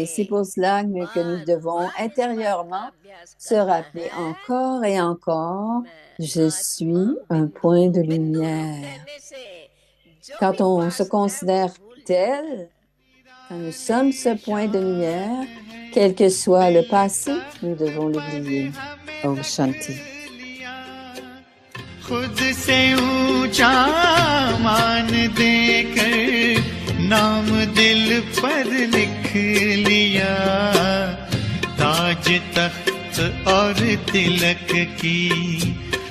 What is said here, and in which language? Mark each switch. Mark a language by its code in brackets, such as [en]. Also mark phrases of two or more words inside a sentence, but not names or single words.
[fr] C'est pour cela que nous devons intérieurement se rappeler encore et encore, je suis un point de lumière. Quand on se considère tel, quand nous sommes ce point de lumière, quel que soit le passé, nous devons l'oublier. [hi] ओम शांति. खुद से ऊंचा मान देकर नाम दिल पर लिख लिया ताज तख्त और तिलक की